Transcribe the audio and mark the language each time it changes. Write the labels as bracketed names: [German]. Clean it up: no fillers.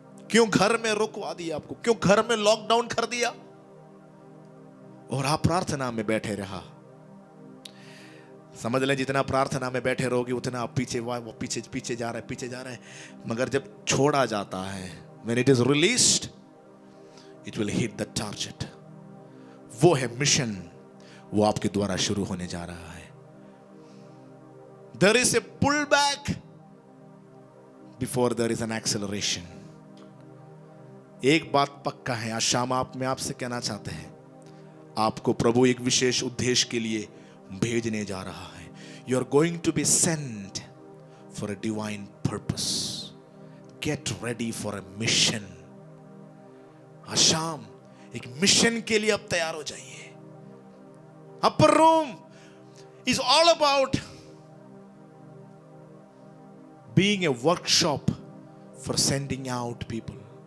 [Hindi] क्यों घर में रुकवा दिया आपको? क्यों घर में लॉकडाउन कर दिया और आप प्रार्थना में बैठे रहा? समझ लें, जितना प्रार्थना में बैठे रहोगे उतना आप पीछे जा रहा है। मगर जब छोड़ा जाता है, [English] when it is released, it will hit the target। [Hindi] वो है मिशन, वो आपके द्वारा शुरू होने जा रहा है। [English] There is a pullback Before there is an acceleration. [Hindi] एक बात पक्का है, आज शाम मैं आपसे कहना चाहते हैं, आपको प्रभु एक विशेष उद्देश्य के लिए भेजने जा रहा है। [English] You are going to be sent for a divine purpose. Get ready for a mission. [Hindi] आज शाम एक मिशन के लिए अब तैयार हो जाइए। [English] Upper room is all about being a workshop for sending out people.